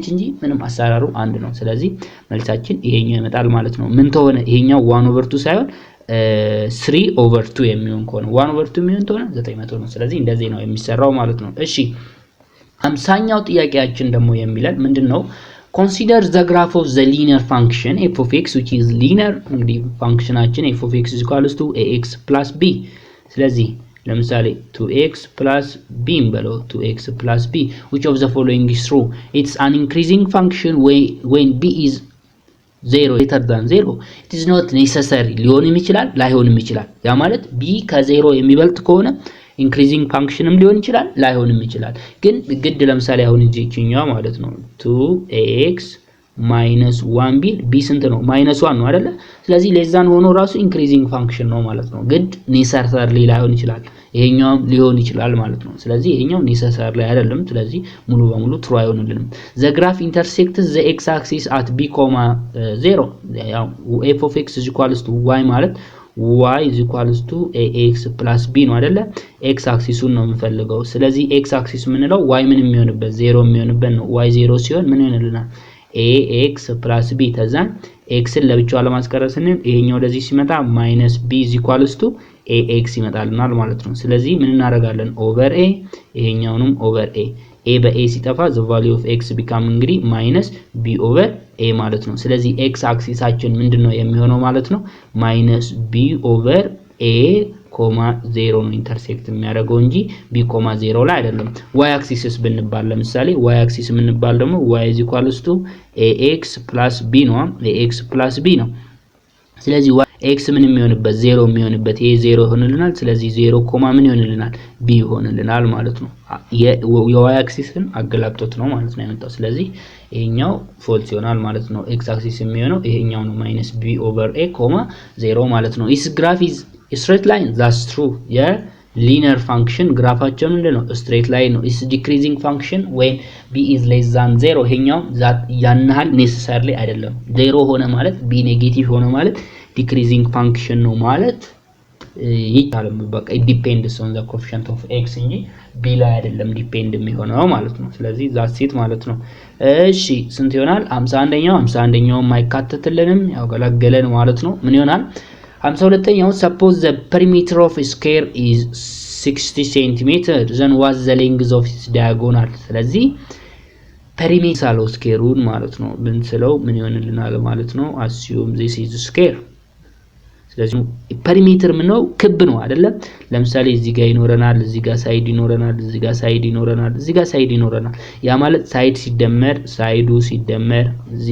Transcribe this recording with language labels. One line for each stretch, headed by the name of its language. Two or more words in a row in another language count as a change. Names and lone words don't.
Amharic: እንጂ ምንም አሰራሩ አንድ ነው። ስለዚህ መልሳችን ይሄኛው ይመጣል ማለት ነው። ምን ተሆነ ይሄኛው 1 over 2 ሳይሆን 3 over 2 የሚሆን ከሆነ 1 over 2 የሚሆን ተሆነ 900 ነው። ስለዚህ እንደዚህ ነው የሚሰራው ማለት ነው። እሺ 50ኛው ጥያቄያችን ደግሞ የሚለን ምንድነው
English: consider the graph of the linear function f of x which is linear
Amharic: እንግዲህ ፋንክሽናችን
English: f of x is equals to ax plus b።
Amharic: ስለዚህ ለምሳሌ 2x plus b በለው 2x plus b
English: which of the following is true? It's an increasing function when b is 0 greater than 0. It is not necessary
Amharic: ሊሆንም ይችላል ላይሆንም ይችላል። ያ ማለት b ከ0 የሚበልጥ ከሆነ
English: increasing function
Amharic: ሊሆን ይችላል ላይሆንም ይችላል። ግን ግድ ለምሳሌ አሁን እዚህኛው ማለት ነው 2x minus 1 b ስንት ነው -1 ነው አይደለ? ስለዚህ ለዛን ሆኖ ራሱ
English: increasing function
Amharic: ነው ማለት ነው። ግድ ኔሰሰርሊ ላይሆን ይችላል ይሄኛውም ሊሆን ይችላል ማለት ነው። ስለዚህ ይሄኛው ኔሰሰርሊ አይደለም። ስለዚህ ሙሉ በሙሉ ትሩ አይሆንልንም።
English: the graph intersects the x axis at b, 0
Amharic: ያው
English: f of x is equals to y
Amharic: ማለት
English: y is equals to ax plus b
Amharic: ነው አይደለ? x አክሲሱን ነው የምፈልገው። ስለዚህ x አክሲስ ምንለው y ምን የሚሆንበት 0 የሚሆንበት ነው። y 0 ሲሆን ምን ይሆንልናል ax plus b ተዛን ኤክስን ለብቻው ለማስቀረጥ ስንል ይሄኛው ወደዚህ ሲመጣ
English: minus b is equals to ax
Amharic: ይመጣልናል ማለት ነው። ስለዚህ ምን እናደርጋለን ኦቨር a ይሄኛውንም ኦቨር a a በa ሲጠፋ
English: the value of x become
Amharic: እንግዲህ
English: minus b over a
Amharic: ማለት ነው። ስለዚህ x አክሲሳችን ምንድነው የሚሆነው ማለት ነው
English: minus b over a
Amharic: 0 ነው ኢንተርሴክት የሚያደርገው እንጂ b 0 ላይ አይደለም። y አክሲስስ ብንባል ለምሳሌ y አክሲስ የምንባል ደግሞ
English: y is equals to ax plus b
Amharic: ነው
English: ax plus b
Amharic: ነው። ስለዚህ x ምን የሚሆንበት 0 የሚሆንበት ይሄ 0 ይሆንልናል። ስለዚህ 0 ምን ይሆንልናል b ይሆንልናል ማለት ነው። የy አክሲስን አገላብጦት ነው ማለት ነው ያመጣው። ስለዚህ ይሄኛው ፎልስ ይሆናል ማለት ነው። x አክሲስ የሚሆነው ይሄኛው ነው
English: minus b over a
Amharic: 0 ማለት ነው።
English: this graph is a straight line that's true
Amharic: የሊኒየር ፋንክሽን ግራፋቸው ምንድነው
English: straight line
Amharic: ነው።
English: is decreasing function when b is less than 0
Amharic: ይሄኛው ያንሃል necessarily አይደለም። 0 ሆነ ማለት b ኔጌቲቭ ሆነ ማለት
English: decreasing function
Amharic: ነው ማለት ይቻላል። በቃ
English: it depends on the coefficient of x
Amharic: እንጂ b ላይ አይደለም ዲፔንድ የሚሆነው ማለት ነው። ስለዚህ
English: that's it
Amharic: ማለት ነው። እሺ ስንት ይሆናል 51ኛው ማይካተትልንም ያው ገለገለን ማለት ነው። ምን ይሆናል 52ኛው
English: suppose the perimeter of a square is 60 cm then what's the length of its diagonal
Amharic: ስለዚህ perimeter አለው ስኬሩን ማለት ነው ብንስለው ምን ይሆንልናል ማለት ነው
English: assume this is square
Amharic: ስለዚህ perimeter ምነው ክብ ነው አይደለ ለምሳሌ እዚህ ጋር ይኖረናል እዚህ ጋር ሳይድ ይኖረናል እዚህ ጋር ሳይድ ይኖረናል እዚህ ጋር ሳይድ ይኖረናል ያ ማለት ሳይድ ሲደመር ሳይዱ ሲደመር እዚህ